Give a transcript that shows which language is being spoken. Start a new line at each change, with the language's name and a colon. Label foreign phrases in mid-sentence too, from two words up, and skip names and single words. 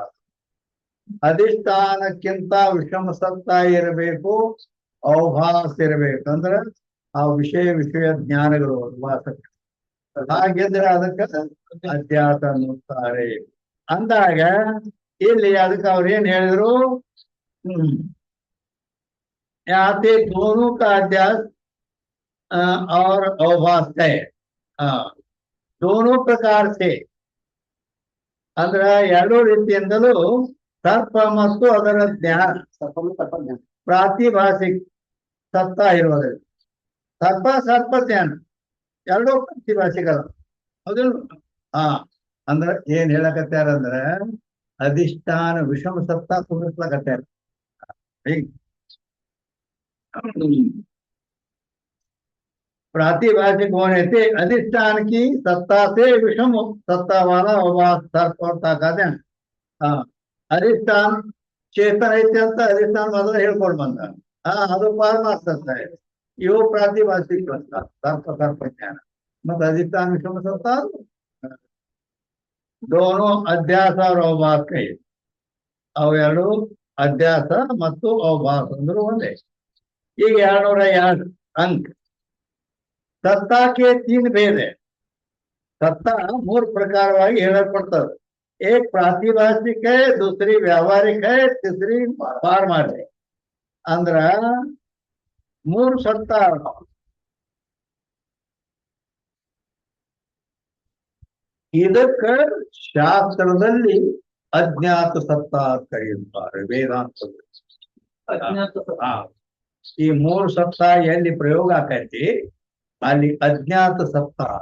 Kannada: ಅಧಿಷ್ಠಾನಕ್ಕಿಂತ ವಿಷಮ ಸತ್ತ ಇರಬೇಕು, ಅವಭಾಸ ಇರಬೇಕು. ಅಂದ್ರೆ ಆ ವಿಷಯ ಜ್ಞಾನಗಳು ವಾಸಕ್ಕೆ. ಹಾಗಿದ್ರೆ ಅದಕ್ಕೆ ಅಧ್ಯಾಸ ಅನ್ನುತ್ತಾರೆ. ಅಂದಾಗ ಇಲ್ಲಿ ಅದಕ್ಕೆ ಅವ್ರು ಏನ್ ಹೇಳಿದ್ರು,
Hindi: याते दोनों का अध्यास और अवभास है, दोनों प्रकार से.
Kannada: ಅಂದ್ರ ಎರಡೂ ರೀತಿಯಿಂದಲೂ ಸರ್ಪ ಮತ್ತು ಅದರ ಜ್ಞಾನ, ಪ್ರಾತಿಭಾಸಿಕ ಸತ್ತ ಇರುವುದರಿಂದ ಸರ್ಪ ಜ್ಞಾನ ಎರಡೂ ಪ್ರಾತಿಭಾಸಿಕ. ಹೌದಿಲ್ಲ? ಅಂದ್ರ ಏನ್ ಹೇಳಕತ್ಯಾರಂದ್ರ ಅಧಿಷ್ಠಾನ ವಿಷಮ ಸತ್ತ ಕುಂದಿಸ್ಲಕತ್ಯಾರ.
Hindi: प्रातिभाषिक होने से अधिष्ठान की सत्ता से विषम सत्ता वाला अवभास सर्प और ताकत है. अधिष्ठान चेतन
Kannada: ಐತೆ ಅಂತ ಅಧಿಷ್ಠಾನ ಮೊದಲು ಹೇಳ್ಕೊಂಡು ಬಂದ. ಅದು ಪಾರಮಾರ್ಥಕ ಇದೆ. ಇವು ಪ್ರಾತಿಭಾಷಿಕ ಸರ್ಪ ಜ್ಞಾನ ಮತ್ತು ಅಧಿಷ್ಠಾನ ವಿಷಮ ಸತ್ತ
Hindi: दोनों अध्यास और अवभास है.
Kannada: ಅವೆರಡು ಅಧ್ಯಾಸ ಮತ್ತು ಅವಭಾಸ ಅಂದ್ರೆ ಒಂದೇ. ಈಗ
Hindi: 202 अंक. सत्ता के 3 भेद है.
Kannada: सत्ता 3 प्रकारವಾಗಿ ಹೇಳಲ್ಪಡ್ತದೆ.
Hindi: एक प्रातिभाषिक है, दूसरी व्यावहारिक है, तीसरी पारमार्थिक.
Kannada: ಅಂದ್ರ 3 ಸತ್ತ. ಇದಕ್ಕ ಶಾಸ್ತ್ರದಲ್ಲಿ ಅಜ್ಞಾತ ಸತ್ತ ಕರೆಯುತ್ತಾರೆ ವೇದಾಂತದಲ್ಲಿ. ಈ 3 ಸತ್ತ ಎಲ್ಲಿ ಪ್ರಯೋಗ ಆಕೈತಿ ಅಲ್ಲಿ ಅಜ್ಞಾತ ಸತ್ತ.